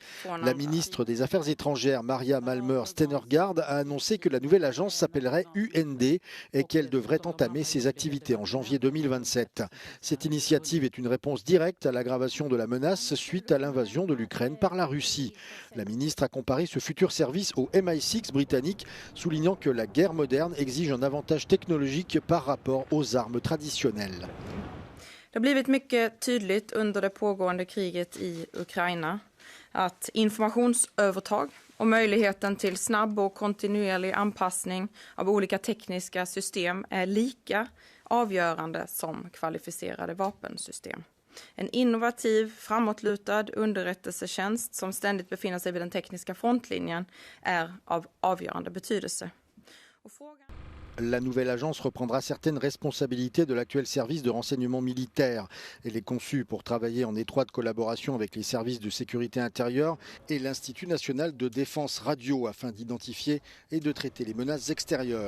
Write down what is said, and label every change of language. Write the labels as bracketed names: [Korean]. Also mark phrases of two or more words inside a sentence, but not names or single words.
[French] La ministre des Affaires étrangères, Maria Malmer Stenergaard, a annoncé que la nouvelle agence s'appellerait UND et qu'elle devrait entamer ses activités en janvier 2027. Cette initiative est une réponse directe à l'aggravation de la menace suite à l'invasion de l'Ukraine par la Russie. La ministre a comparé ce futur service au MI6 britannique, soulignant que la guerre moderne exige un avantage technologique par rapport aux armes traditionnelles. [Swedish] Det har blivit mycket tydligt under det pågående kriget i Ukraina att informationsövertag och möjligheten till snabb och kontinuerlig anpassning av olika tekniska system är lika avgörande som kvalificerade vapensystem. En innovativ, framåtlutad underrättelsetjänst som ständigt befinner sig vid den tekniska frontlinjen är av avgörande betydelse. [French] La nouvelle agence reprendra certaines responsabilités de l'actuel service de renseignement militaire. Elle est conçue pour travailler en étroite collaboration avec les services de sécurité intérieure et l'Institut national de défense radio afin d'identifier et de traiter les menaces extérieures.